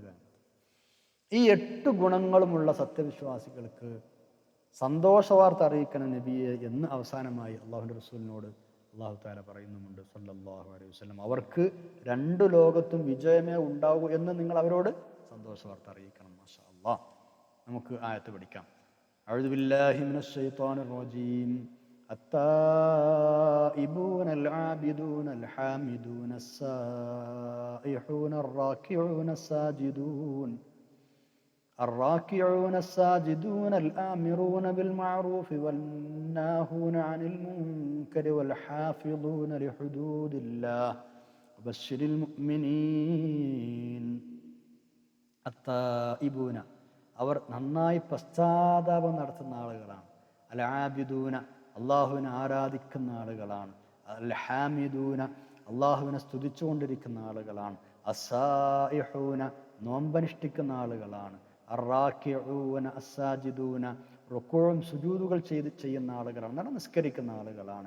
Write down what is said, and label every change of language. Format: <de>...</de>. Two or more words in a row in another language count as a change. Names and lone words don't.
<ml>ഈ 8 ഗുണങ്ങളുമുള്ള സത്യവിശ്വാസികൾക്ക് സന്തോഷവാർത്ത അറിയിക്കണം നബിയെ എന്ന് അവസാനമായി അള്ളാഹുവിൻ്റെ റസൂലിനോട്</ml> <ar>الله تعالى</ar> <ml>പറയുന്നുമുണ്ട്</ml> <ar>صلى الله عليه وسلم.</ar> <ml>അവർക്ക് 2 ലോകത്തും വിജയമേ ഉണ്ടാകൂ എന്ന് നിങ്ങൾ അവരോട് സന്തോഷവാർത്ത അറിയിക്കണം.</ml> <ar>ما شاء الله.</ar> <ml>നമുക്ക് ആയത്ത് പഠിക്കാം.</ml> <ar>أعوذ بالله من الشيطان الرجيم. التائبون العابدون الحامدون السائحون الراكعون الساجدون الآمرون بالمعروف والناهون عن المنكر والحافظون لحدود الله وبشر المؤمنين.</ar> <ml>التائبون അവർ നന്നായി പശ്ചാത്താപം നടത്തുന്ന ആളുകളാണ്. അൽ ആബിദൂന അള്ളാഹുവിനെ ആരാധിക്കുന്ന ആളുകളാണ്. അൽ ഹാമിദൂന അള്ളാഹുവിനെ സ്തുതിച്ചുകൊണ്ടിരിക്കുന്ന ആളുകളാണ്. അസ്സായിഹൂന നോമ്പനുഷ്ഠിക്കുന്ന ആളുകളാണ്.</ml> <ar>الراكعون الساجدون</ar> <ml>റുക്കൂഉം സുജൂദുകൾ ചെയ്യുന്ന ആളുകളാണ്, എന്നാണ് നിസ്കരിക്കുന്ന ആളുകളാണ്.</ml>